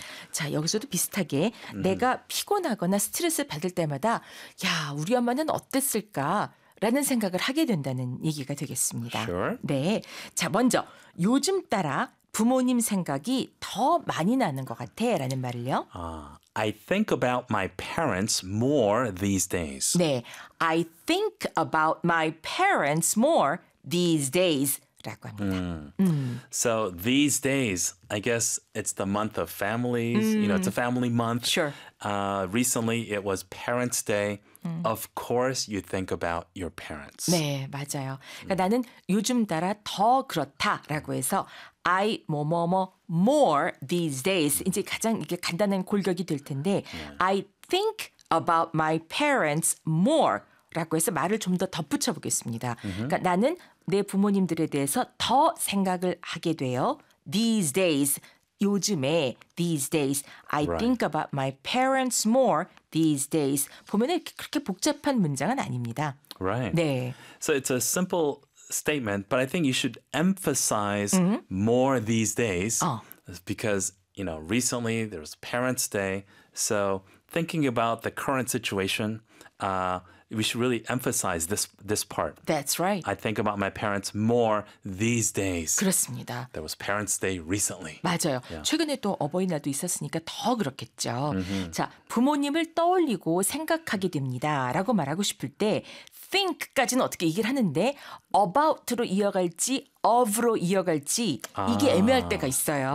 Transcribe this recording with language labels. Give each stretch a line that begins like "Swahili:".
Korean: 자, 여기서도 비슷하게 내가 피곤하거나 스트레스 받을 때마다 야, 우리 엄마는 어땠을까? 라는 생각을 하게 된다는 얘기가 되겠습니다.
English: Sure.
Korean: 네. 자, 먼저 요즘 따라 부모님 생각이 더 많이 나는 것 같아 라는 말을요.
English: I think about my parents more these days.
Korean: 네.
English: I think about my parents more these days.
Korean: 라고 합니다.
English: So these days, I guess it's the month of families. You know, it's a family month. Sure. Recently, it was Parents' Day. Of course, you think about your parents.
Korean: 네, 맞아요. 그러니까 나는 요즘 따라 더 그렇다라고 해서 I 뭐뭐뭐
English: more these days.
Korean: 이제 가장 이게 간단한 골격이 될 텐데 yeah.
English: I think about my parents more
Korean: 라고 해서 말을 좀 더 덧붙여 보겠습니다. 그러니까 나는 내 부모님들에 대해서 더 생각을 하게 돼요.
English: These days.
Korean: 요즘에
English: these days I think about my parents more these days.
Korean: 보면은 그렇게 복잡한 문장은 아닙니다.
English: Right.
Korean: 네.
English: So it's a simple statement, but I think you should emphasize more these days because, you know, recently there was Parents' Day. So thinking about the current situation, we should really emphasize this part. That's right. I think about my parents more these days.
Korean: 그렇습니다.
English: There was Parents' Day recently.
Korean: 맞아요.
English: Yeah.
Korean: 최근에 또 어버이날도 있었으니까 더 그렇겠죠. Mm-hmm. 자, 부모님을 떠올리고 생각하게 됩니다. 라고 말하고 싶을 때 think까지는 어떻게 얘기를 하는데 about로 이어갈지 of로 이어갈지 이게 애매할 때가 있어요.